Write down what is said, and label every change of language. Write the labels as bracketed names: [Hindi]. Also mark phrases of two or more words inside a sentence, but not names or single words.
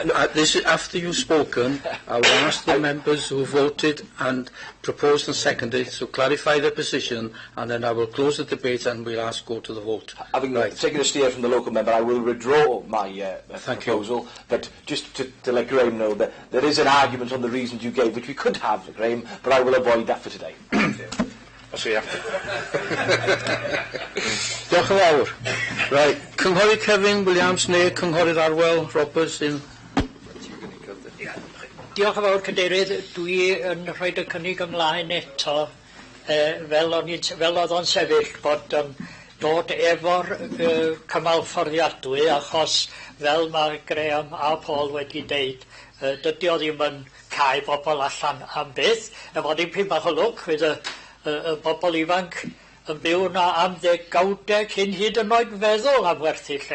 [English] This is after you've spoken. I will ask the members who voted and proposed and seconded to clarify their position, and then I will close the debate and we'll go to the vote. Having taken a steer from the local member, I will withdraw my proposal. But just to let Graham know that there is an argument on the reasons you gave, which we could have, Graham, but I will avoid that for today. I'll see you after. [Welsh] Diolch yn fawr. Right. Cynghorydd Kevin Williams neu Cynghorydd Arwel Roberts in. Diolch yn fawr, Cadeirydd. Dwi yn rhoi y cynnig ymlaen eto fel oedd o'n sefyll bod dod efo'r cymal fforddiadwy achos fel mae Graham a Paul wedi deud dydy o ddim yn cael bobl allan am byth efo dipyn bach o lwc fydd y bobl ifanc yn byw na am 90 cyn hyd yn oed feddwl am werthu lle.